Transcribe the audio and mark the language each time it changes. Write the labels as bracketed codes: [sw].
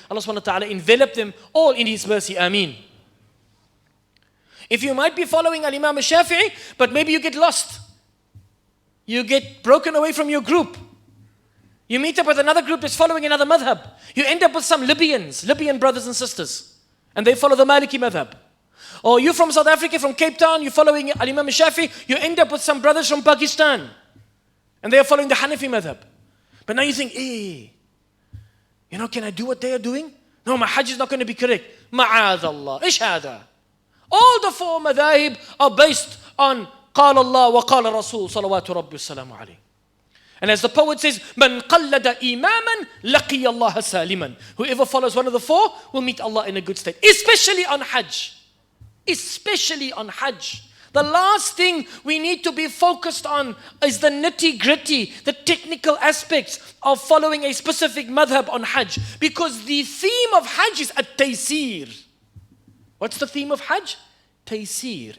[en] Allah subhanahu wa ta'ala envelop them all in His mercy, ameen. If you might be following al-Imam al-Shafi'i, but maybe you get lost, you get broken away from your group, you meet up with another group that's following another madhab, you end up with some Libyan brothers and sisters, and they follow the Maliki madhab. Or you from South Africa, from Cape Town, you're following al-Imam al-Shafi'i, you end up with some brothers from Pakistan, and they are following the Hanafi madhab. But now you think, can I do what they are doing? No, my hajj is not going to be correct. [ar] Ma'adallah, ish hada. [en] All the 4 madhahib are based on [ar] قال الله وقال الرسول صلوات ربي والسلام عليه. [en] And as the poet says, [ar] من قلد إماما لقي الله سالما. [en] Whoever follows one of the 4 will meet Allah in a good state. Especially on hajj. Especially on hajj. The last thing we need to be focused on is the nitty-gritty, the technical aspects of following a specific madhab on hajj. Because the theme of hajj is at-taysir. What's the theme of hajj? Taysir.